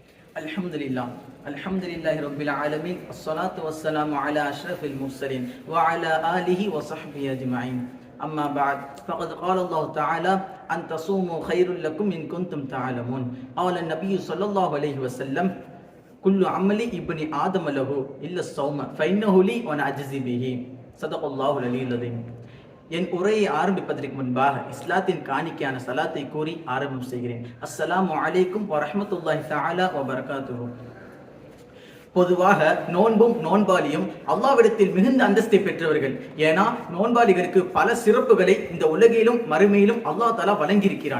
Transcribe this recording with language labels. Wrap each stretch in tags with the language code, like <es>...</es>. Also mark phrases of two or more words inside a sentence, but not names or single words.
<ar>الحمد لله. الحمد لله رب العالمين. الصلاة والسلام على أشرف المرسلين وعلى آله وصحبه أجمعين. أما بعد. فقد قال الله تعالى أن تصوموا خير لكم إن كنتم تعلمون. قال النبي صلى الله عليه وسلم كل عمل ابن آدم له إلا الصوم فإنه لي وأنا أجزي به. صدق الله العلي العظيم.</ar> <ta>என் உரையை ஆரம்பிப்பதற்கு முன்பாக இஸ்லாத்தின் காணிக்கையான சலாத்தை கூறி ஆரம்பம் செய்கிறேன்.</ta> <ar>السلام عليكم ورحمة الله تعالى وبركاته.</ar> <ta>பொதுவாக நோன்பும் நோன்பாளியும் அல்லாஹ்விடத்தில் மிகுந்த அந்தஸ்தை பெற்றவர்கள். ஏன்னா நோன்பாளிகளுக்கு பல சிறப்புகளை இந்த உலகிலும் மறுமையிலும்</ta> <ar>الله تعالى</ar> <ta>வழங்கியிருக்கிறான்.</ta>